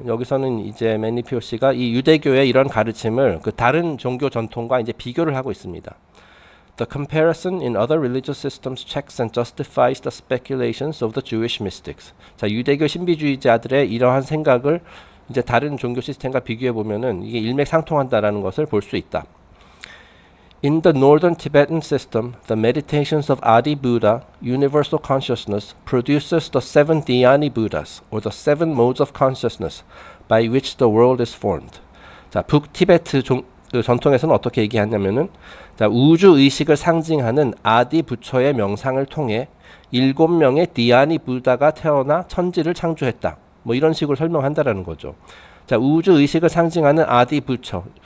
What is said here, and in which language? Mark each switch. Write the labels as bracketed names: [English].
[Korean] 여기서는 이제 매니피오 씨가 이 유대교의 이런 가르침을 그 다른 종교 전통과 이제 비교를 하고 있습니다. [English] The comparison in other religious systems checks and justifies the speculations of the Jewish mystics. [Korean] 자, 유대교 신비주의자들의 이러한 생각을 이제 다른 종교 시스템과 비교해 보면은 이게 일맥상통한다라는 것을 볼 수 있다. [English] In the northern Tibetan system, the meditations of Adi Buddha, universal consciousness, produces the seven Dhyani Buddhas, or the seven modes of consciousness, by which the world is formed. [Korean] 자, 북티베트 전통에서는 어떻게 얘기하냐면은, 자, 우주 의식을 상징하는 아디 부처의 명상을 통해 7명의 디아니 부다가 태어나 천지를 창조했다. 뭐 이런 식으로 설명한다라는 거죠. 자, 우주 의식을 상징하는 아디 부처.